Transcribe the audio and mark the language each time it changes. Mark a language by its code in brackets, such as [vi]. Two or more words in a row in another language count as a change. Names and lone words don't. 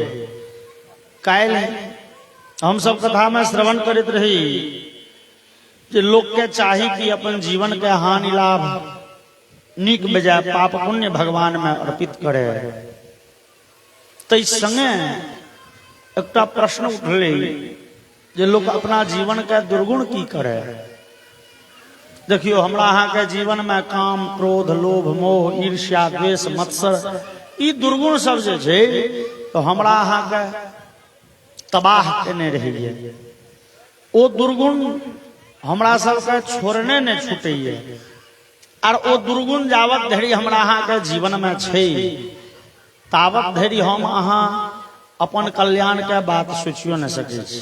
[mai] काल हम सब कथा में श्रवण करते रही जे लोग के चाही कि अपन जीवन के हानि लाभ नीक बजाय पाप पुण्य भगवान में अर्पित करे। तै संगे एक प्रश्न उठले जे लोग अपना जीवन के दुर्गुण की करे। देखियो हमरा अहाँ के जीवन में काम क्रोध लोभ मोह ईर्ष्या द्वेष मत्सर ई दुर्गुण सब जे छै तो हमरा अहाँ के तबाह केने रहिए। ओ दुर्गुण हमरा सब के छोड़ने ने छूटैए और ओ दुर्गुण जावत धरि हमरा अहाँ के जीवन में छै तावत धरि हम अहाँ अपन कल्याण के बात सोचियो न सकै छी।